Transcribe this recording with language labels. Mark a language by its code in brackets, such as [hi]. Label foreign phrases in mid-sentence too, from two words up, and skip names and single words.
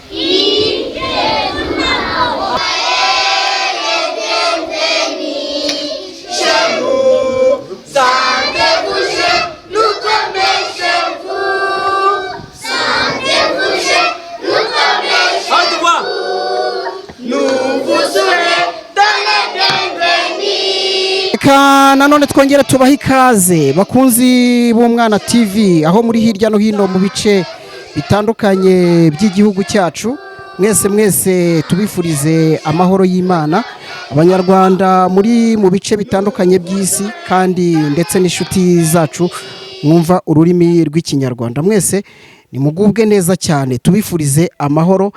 [fr] Chez nous, sentez-vous chez nous comme chez vous. Sentez-vous chez nous comme chez vous. Nous vous serez dans les bienvenus. [rw] Reka nanone twongera tubaha ikaze bakunzi b'Umwana TV aho muri hirya no hino mu bice bitandukanye by'igihugu cyacu. Mwese tubifurize amahoro y'Imana. Abanyarwanda muri mu bice bitandukanye by'isi kandi ndetse n'inshuti zacu mwumva ururimi rw'ikinyarwanda, mwese nimugubwe neza cyane, tubifurize amahoro.